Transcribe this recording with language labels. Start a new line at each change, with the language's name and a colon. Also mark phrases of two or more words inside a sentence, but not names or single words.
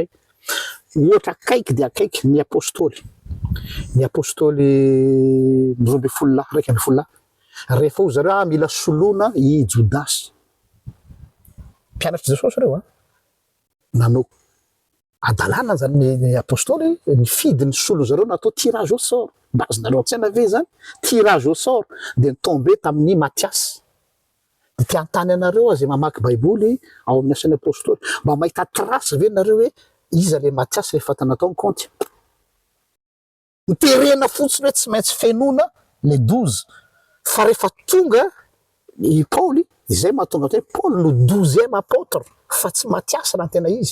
Malagasy: Ohatra akaiky dia akaiky ny apôstôly roa ambin'ny folo lahy, raiky ambin'ny folo lahy, rehefa ho zareo mila soloina i Jodasy, mpianatry Jesosy reo nanao adalàna zany ny apôstôly nifidy ny solo zareo natao
French: tirage au sort,
Malagasy: bazonareo an-tsaina ve zany
French: tirage au sort
Malagasy: de nitombe tamin'ny Matiasy. De tiantany anareo zay mamaky baiboly ao amin'ny asan'ny apôstôly mba mahita trasy ve nareo hoe iza le Matiasy rehefa tanatao ny kaonty, miterena fotsiny hoe tsy maintsy fenona le 12 fa rehefa tonga i Paoly izay mahatonga hoe Paoly no 12e apôtre fa tsy Matiasy raha tena izy.